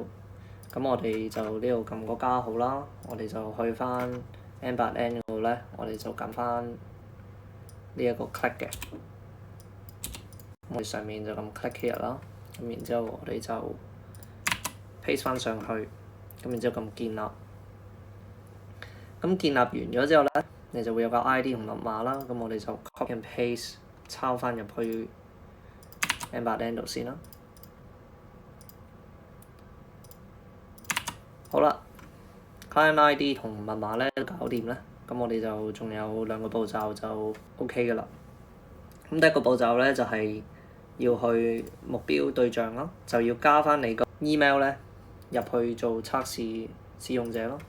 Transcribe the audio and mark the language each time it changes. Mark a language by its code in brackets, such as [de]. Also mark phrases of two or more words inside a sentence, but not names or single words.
[yue] 咁我哋就呢度撳個加號啦，我哋就去翻 M8N 嗰度咧，我哋就撳翻呢一個 click 嘅。我哋上面就撳 [en] click here [yue] 啦，咁然之後我哋就 paste 翻上去，咁然之後撳建立。咁建立完咗之後咧，你就會有個 ID 同密碼啦。咁我哋就 [en] copy and paste [yue] 抄翻入去 M8N 度先啦。好啦 ， [en] client ID [yue] 同密碼咧都搞掂咧，咁我哋就仲有2個步驟就 OK 㗎啦。咁第一個步驟咧就係要去目標對象咯，就要加翻你個 email 咧入去做測試使用者咯。